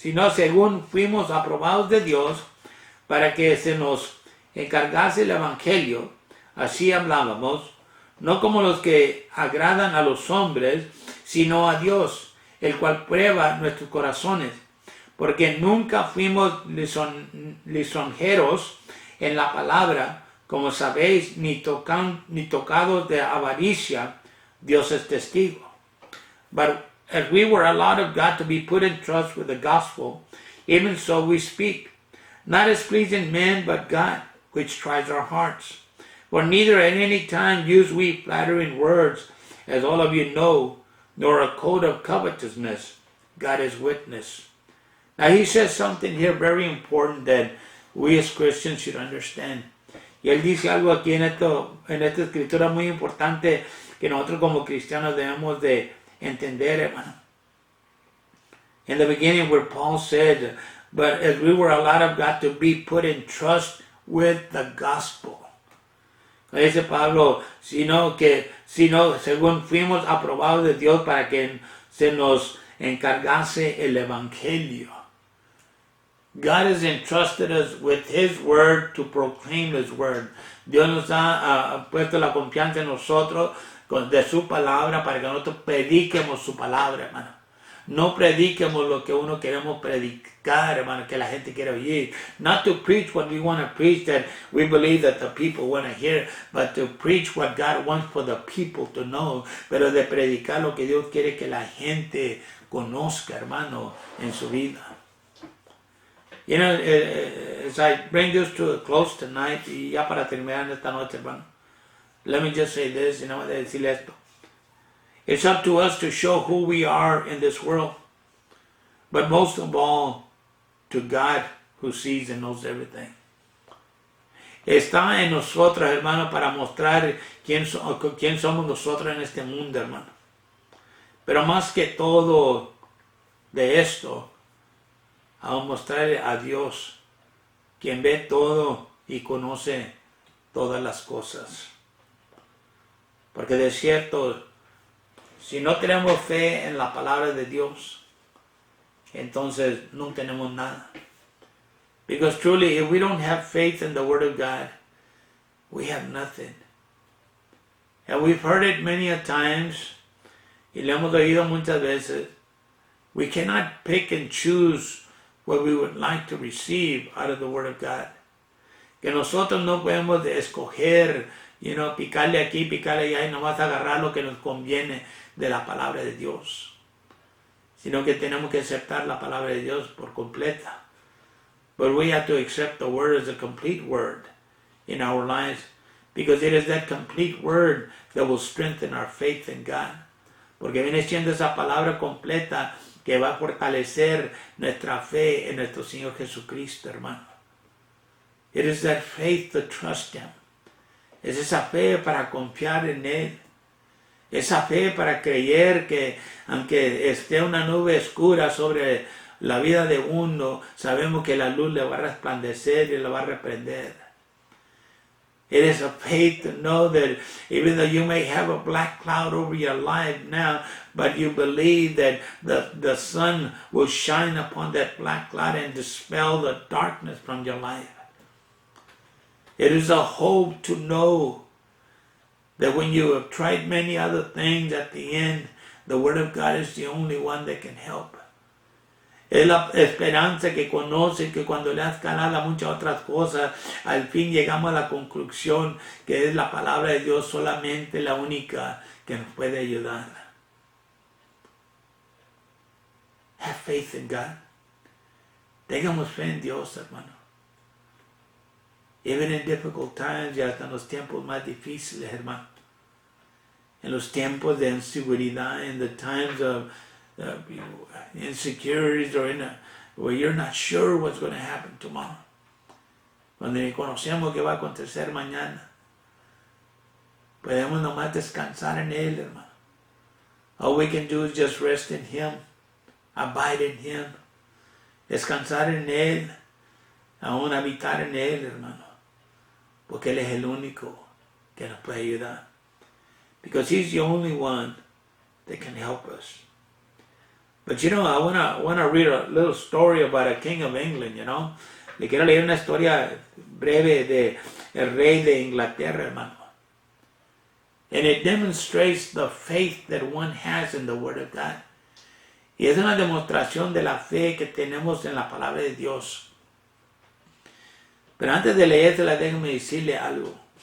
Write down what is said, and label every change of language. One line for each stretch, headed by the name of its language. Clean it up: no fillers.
Spanish: según fuimos aprobados de Dios para que se nos encargase el evangelio, así hablábamos, no como los que agradan a los hombres, sino a Dios, el cual prueba nuestros corazones, porque nunca fuimos lisonjeros en la palabra, como sabéis, ni tocados de avaricia, Dios es testigo.
English: But as we were allowed of God to be put in trust with the gospel, even so we speak, not as pleasing men, but God, which tries our hearts. For neither at any time use we flattering words, as all of you know, nor a code of covetousness. God is witness. Now he says something here very important that we as Christians should understand.
Spanish: Y él dice algo aquí en esta escritura muy importante que nosotros como cristianos debemos de entender, hermano.
English: In the beginning where Paul said, but as we were allowed of God to be put in trust with the gospel.
Spanish: Dice Pablo, sino según fuimos aprobados de Dios para que se nos encargase el evangelio.
English: God has entrusted us with His word to proclaim His word.
Spanish: Dios nos ha puesto la confianza en nosotros de su palabra para que nosotros prediquemos su palabra, hermano. No prediquemos lo que uno queremos predicar, hermano, que la gente quiere oír.
English: Not to preach what we want to preach that we believe that the people want to hear, but to preach what God wants for the people to know.
Spanish: Pero de predicar lo que Dios quiere que la gente conozca, hermano, en su vida.
English: You know, as I bring this to a close tonight,
Spanish: y ya para terminar esta noche, hermano,
English: let me just say this, you know,
Spanish: decirle esto.
English: It's up to us to show who we are in this world, but most of all, to God who sees and knows everything.
Spanish: Está en nosotros, hermano, para mostrar quién somos nosotros en este mundo, hermano. Pero más que todo de esto, a mostrarle a Dios, quien ve todo y conoce todas las cosas. Porque de cierto, si no tenemos fe en la palabra de Dios, entonces no tenemos nada.
English: Because truly, if we don't have faith in the Word of God, we have nothing. And we've heard it many a times,
Spanish: y lo hemos oído muchas veces.
English: We cannot pick and choose what we would like to receive out of the Word of God.
Spanish: Que nosotros no podemos escoger, picarle aquí, picarle allá y nomás agarrar lo que nos conviene de la palabra de Dios. Sino que tenemos que aceptar la palabra de Dios por completa.
English: But we have to accept the Word as a complete Word in our lives. Because it is that complete Word that will strengthen our faith in God.
Spanish: Porque viene siendo esa palabra completa que va a fortalecer nuestra fe en nuestro Señor Jesucristo, hermano.
English: It is that faith to trust Him.
Spanish: Es esa fe para confiar en Él. Esa fe para creer que aunque esté una nube oscura sobre la vida de uno, sabemos que la luz le va a resplandecer y le va a reprender.
English: It is a faith to know that even though you may have a black cloud over your life now, but you believe that the sun will shine upon that black cloud and dispel the darkness from your life. It is a hope to know that when you have tried many other things, at the end, the Word of God is the only one that can help.
Spanish: Es la esperanza que conoce que cuando le has calado a muchas otras cosas, al fin llegamos a la conclusión que es la palabra de Dios solamente la única que nos puede ayudar.
English: Have faith in God.
Spanish: Tengamos fe en Dios, hermano.
English: Even in difficult times,
Spanish: ya hasta en los tiempos más difíciles, hermano. En los tiempos de inseguridad,
English: in the times of insecurities or where you're not sure what's going to happen tomorrow.
Spanish: Cuando ni conocemos qué va a acontecer mañana. Podemos nomás descansar en Él, hermano.
English: All we can do is just rest in Him. Abide in Him.
Spanish: Descansar en Él. Aún habitar en Él, hermano. porque Él es el único que nos puede ayudar.
English: Because He's the only one that can help us. But you know, I wanna read a little story about a king of England, you know.
Spanish: Le quiero leer una historia breve de el rey de Inglaterra, hermano.
English: And it demonstrates the faith that one has in the Word of God.
Spanish: Y es una demostración de la fe que tenemos en la palabra de Dios. Pero antes de leérsela, déjame decirle algo.